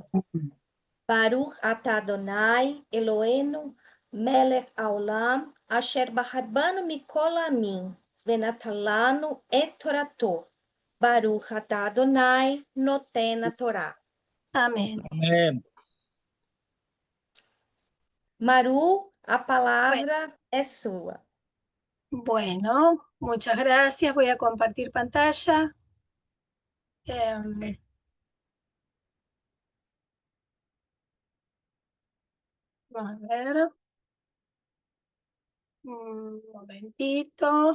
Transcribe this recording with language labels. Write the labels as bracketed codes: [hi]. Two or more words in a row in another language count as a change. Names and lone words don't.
[he] ברוך אתה אדוני אלוהינו מלך העולם אשר בחר בנו מכל העמים ונתן לנו את תורתו. ברוך אתה אדוני נותן תורה. [es] Amén. [pt] Amém. Maru, a palavra é sua. [es] Bueno, muchas gracias. Voy a compartir pantalla. Em, Vamos a ver. Un momentito.